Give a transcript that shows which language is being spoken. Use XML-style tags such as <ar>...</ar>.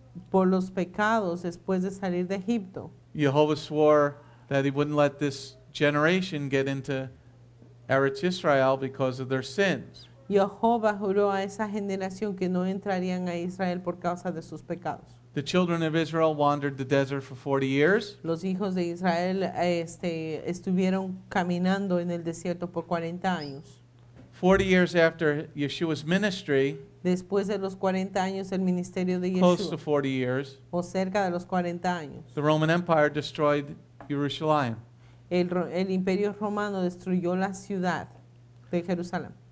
<es>Por los pecados después de salir de Egipto.</es> <en>Jehovah swore that he wouldn't let this generation get into Eretz Israel because of their sins.</en> <es>Jehová juró a esa generación que no entrarían a Israel por causa de sus pecados.</es> <en>The children of Israel wandered the desert for 40 years.</en> <es>Los hijos de Israel estuvieron caminando en el desierto por 40 años.</es> <en>40 years after Yeshua's ministry,</en> <es>Después de los 40 años del ministerio de</es> <en>close to</en> <es>Yeshua,</es> <en>40 years,</en> <es>o cerca de los 40 años,</es> <en>the Roman Empire destroyed Jerusalem.</en> <es>el imperio romano destruyó la ciudad de Jerusalén.</es>